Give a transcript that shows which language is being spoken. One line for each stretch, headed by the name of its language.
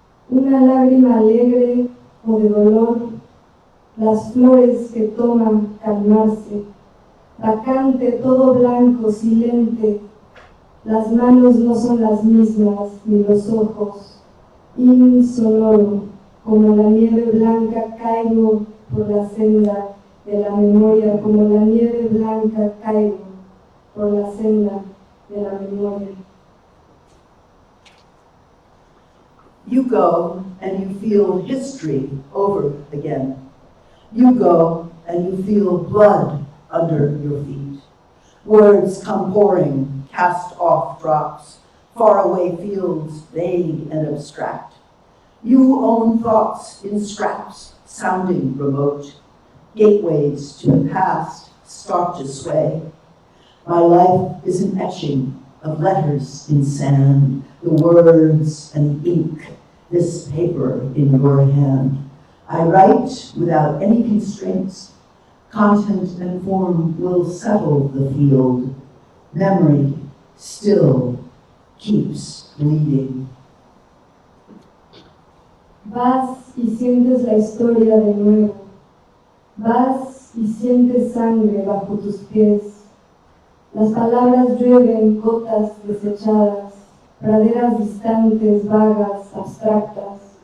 Spanish: Una lágrima alegre o de dolor, las flores que toman calmarse, vacante, todo blanco, silente, las manos no son las mismas, ni los ojos, insonoro, como la nieve blanca caigo por la senda de la memoria, como la nieve blanca caigo por la senda de la memoria.
English: You go and you feel history over again. You go and you feel blood under your feet. Words come pouring, cast off drops, faraway fields, vague and abstract. You own thoughts in scraps, sounding remote. Gateways to the past start to sway. My life is an etching of letters in sand, the words and the ink, this paper in your hand. I write without any constraints. Content and form will settle the field. Memory still keeps bleeding.
Spanish: Vas y sientes la historia de nuevo. Vas y sientes sangre bajo tus pies. Las palabras llueven gotas desechadas, praderas distantes, vagas, abstractas.